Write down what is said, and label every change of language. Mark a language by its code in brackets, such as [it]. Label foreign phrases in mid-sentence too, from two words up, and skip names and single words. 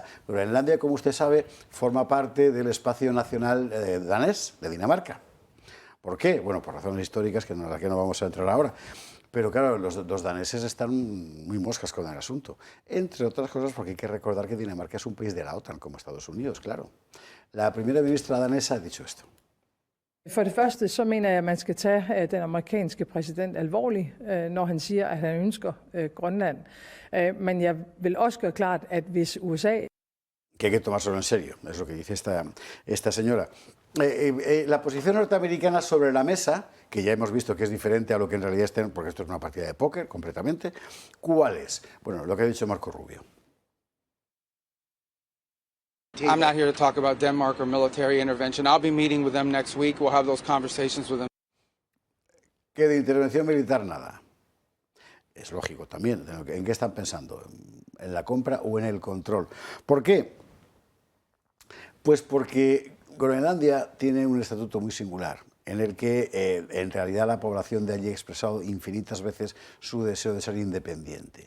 [es] Groenlandia, como usted sabe, forma parte del espacio nacional danés, de Dinamarca. ¿Por qué? Bueno, por razones históricas en las que no vamos a entrar ahora. Pero claro, los daneses están muy moscas con el asunto. Entre otras cosas porque hay que recordar que Dinamarca es un país de la OTAN, como Estados Unidos, claro. La primera ministra danesa ha dicho esto. [da] For det første, så mener jeg, at man skal tage den amerikanske præsident alvorligt, når han siger, at han ønsker Grønland. Men jeg vil også gøre klart, at hvis USA... [es] Que hay que tomárselo en serio, es lo que dice esta señora. La posición norteamericana sobre la mesa, que ya hemos visto que es diferente a lo que en realidad está, porque esto es una partida de póker completamente, ¿cuál es? Bueno, lo que ha dicho Marco Rubio. [en] I'm not here to talk about Denmark or military intervention. I'll be meeting with them next week. We'll have those conversations with them. [es] Que de intervención militar nada. Es lógico también. ¿En qué están pensando? ¿En la compra o en el control? ¿Por qué? Pues porque Groenlandia tiene un estatuto muy singular, en el que en realidad la población de allí ha expresado infinitas veces su deseo de ser independiente.